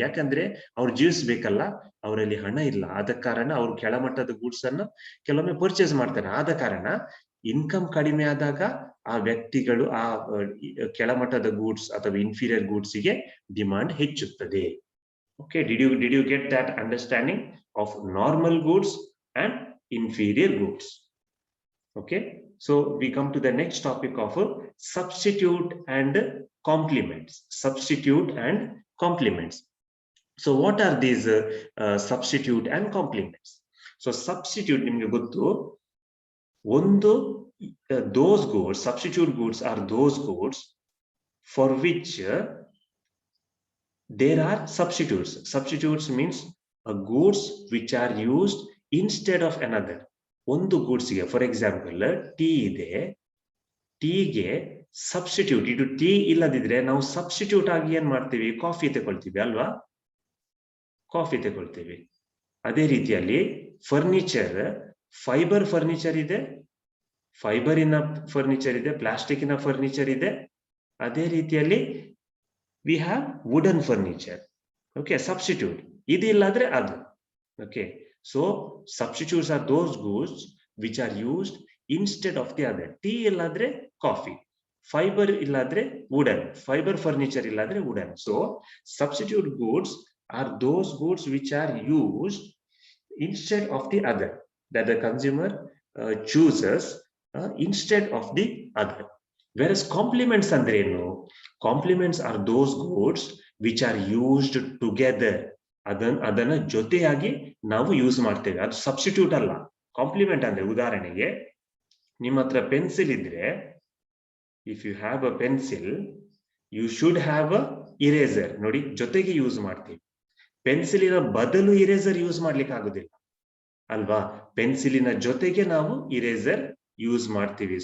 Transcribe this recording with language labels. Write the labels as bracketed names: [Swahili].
[Kannada] ಯಾಕಂದ್ರೆ ಅವ್ರು ಜೀವಿಸ್ಬೇಕಲ್ಲ, ಅವರಲ್ಲಿ ಹಣ ಇಲ್ಲ. ಆದ ಕಾರಣ ಅವರು ಕೆಳಮಟ್ಟದ ಗೂಡ್ಸ್ ಅನ್ನು ಕೆಲವೊಮ್ಮೆ ಪರ್ಚೇಸ್ ಮಾಡ್ತಾರೆ. ಆದ ಕಾರಣ ಇನ್ಕಮ್ ಕಡಿಮೆ ಆದಾಗ ಆ ವ್ಯಕ್ತಿಗಳು ಆ ಕೆಳಮಟ್ಟದ ಗೂಡ್ಸ್ ಅಥವಾ ಇನ್ಫೀರಿಯರ್ ಗೂಡ್ಸ್ಗೆ ಡಿಮಾಂಡ್ ಹೆಚ್ಚುತ್ತದೆ. [English] Okay, did you get that understanding of normal goods and inferior goods? Okay, so we come to the next topic of substitute and complements. Substitute and complements. So what are these substitute and complements? So substitute, [Kannada] ನಿಮಗೆ ಗೊತ್ತು, ಒಂದು [English] those goods, substitute goods are those goods for which there are substitutes. Substitutes means goods which are used instead of another. [Kannada] ಒಂದು goods ಗೆ, for example tea ಇದೆ, ಟೀಗೆ substitute, ಇದು tea ಇಲ್ಲದಿದ್ರೆ ನಾವು substitute ಆಗಿ ಏನ್ ಮಾಡ್ತೀವಿ, ಕಾಫಿ ತಗೊಳ್ತೀವಿ ಅಲ್ವಾ, ಕಾಫಿ ತಗೊಳ್ತೀವಿ. ಅದೇ ರೀತಿಯಲ್ಲಿ ಫರ್ನಿಚರ್, ಫೈಬರ್ ಫರ್ನಿಚರ್ ಇದೆ, ಫೈಬರಿನ ಫರ್ನಿಚರ್ ಇದೆ, ಪ್ಲಾಸ್ಟಿಕ್ನ ಫರ್ನಿಚರ್ ಇದೆ. ಅದೇ ರೀತಿಯಲ್ಲಿ [English] we have wooden furniture. [Kannada] Okay, substitute, ಇದು ಇಲ್ಲಾದ್ರೆ ಅದು. [English] Okay, so substitutes are those goods which are used instead of the other. [Kannada] Tea ಇಲ್ಲಾದ್ರೆ ಕಾಫಿ, ಫೈಬರ್ ಇಲ್ಲಾದ್ರೆ wooden, ಫೈಬರ್ ಫರ್ನಿಚರ್ ಇಲ್ಲಾದ್ರೆ wooden. [English] So substitute goods are those goods which are used instead of the other, that the consumer chooses instead of the other. Whereas complements [Kannada] ಅಂದ್ರೆ ಏನು, [English] complements are those goods which are used together. [Kannada] ಅದನ್ನ ಜೊತೆಯಾಗಿ ನಾವು use ಮಾಡ್ತೇವೆ, ಅದು substitute ಅಲ್ಲ. Compliment ಅಂದ್ರೆ, ಉದಾಹರಣೆಗೆ ನಿಮ್ಮ ಹತ್ರ ಪೆನ್ಸಿಲ್ ಇದ್ರೆ, [English] If you have a pencil you should have a eraser. [Kannada] ನೋಡಿ, ಜೊತೆಗೆ ಯೂಸ್ ಮಾಡ್ತೀವಿ. ಪೆನ್ಸಿಲಿನ ಬದಲು ಇರೇಸರ್ ಯೂಸ್ ಮಾಡ್ಲಿಕ್ಕೆ ಆಗುದಿಲ್ಲ ಅಲ್ವಾ, ಪೆನ್ಸಿಲಿನ ಜೊತೆಗೆ ನಾವು ಇರೇಸರ್ ಯೂಸ್ ಮಾಡ್ತೀವಿ.